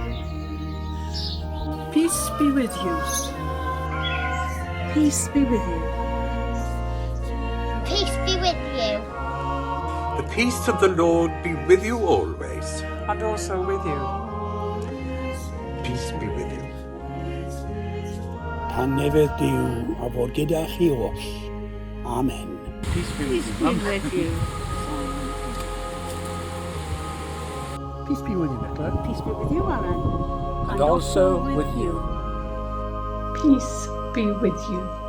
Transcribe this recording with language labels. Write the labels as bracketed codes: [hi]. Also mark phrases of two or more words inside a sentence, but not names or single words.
[en] Peace be with you. Peace be with you. Peace be with you. The peace of the Lord be with you always. And also with you. Peace be with you. [cy] Tangnefedd Duw a fod gyda chi oll. [en] Amen. Peace be Peace be with you. Peace be with you, Nicola. Peace be with you, Alan. And also with you. Peace be with you.